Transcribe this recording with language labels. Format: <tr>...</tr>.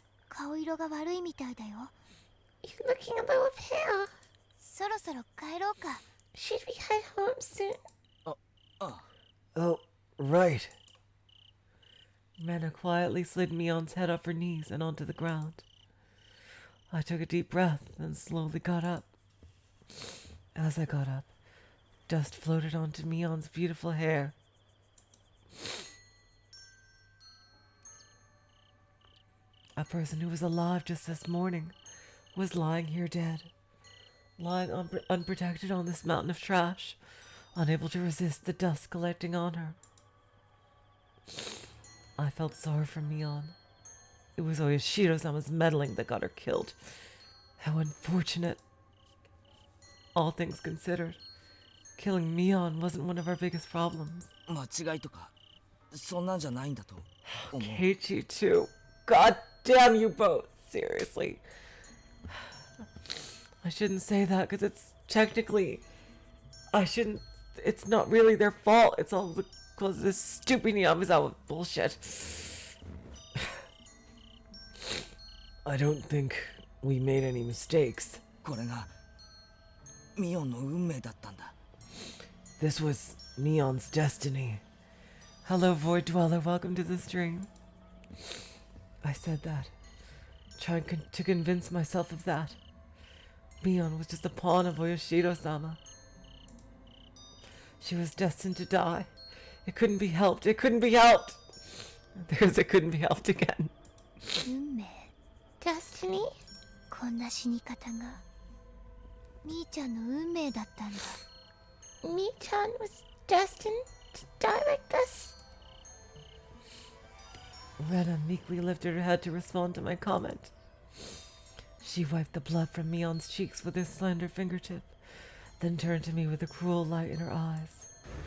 <ja>顔色が悪いみたいだよ。</ja> <en>You're looking a little pale.</en> <ja>そろそろ帰ろうか。</ja> <en>Should we head home soon? Oh, right. Rena quietly slid Mion's head off her knees and onto the ground. I took a deep breath and slowly got up. As I got up, dust floated onto Mion's beautiful hair. A person who was alive just this morning was lying here dead, lying unprotected on this mountain of trash, unable to resist the dust collecting on her. I felt sorry for Mion. It was Oyashiro-sama's meddling that got her killed. How unfortunate. All things considered, killing Mion wasn't one of our biggest problems.</en> <ja>間違いとかそんなんじゃないんだと思う。</ja> <en>Keiichi too. God damn you both. Seriously. I shouldn't say that because it's technically... It's not really their fault. It's all because of this stupid Yamazawa bullshit. I don't think we made any mistakes.</en> <ja>これがミオンの運命だったんだ。</ja> <en>This was Mion's destiny. Hello, Void Dweller. Welcome to the stream. I said that, trying to convince myself of that. Mion was just a pawn of Oyashiro-sama. She was destined to die. It couldn't be helped. It couldn't be helped. There's it couldn't be helped again.</en> <ja>運命、</ja> <en>Destiny?</en> <ja>こんな死に方がみーちゃんの運命だったんだ。</ja> <en>Mi-chan was destined to die like this? Rena meekly lifted her head to respond to my comment. She wiped the blood from Mion's cheeks with her slender fingertip, then turned to me with a cruel light in her eyes.</en>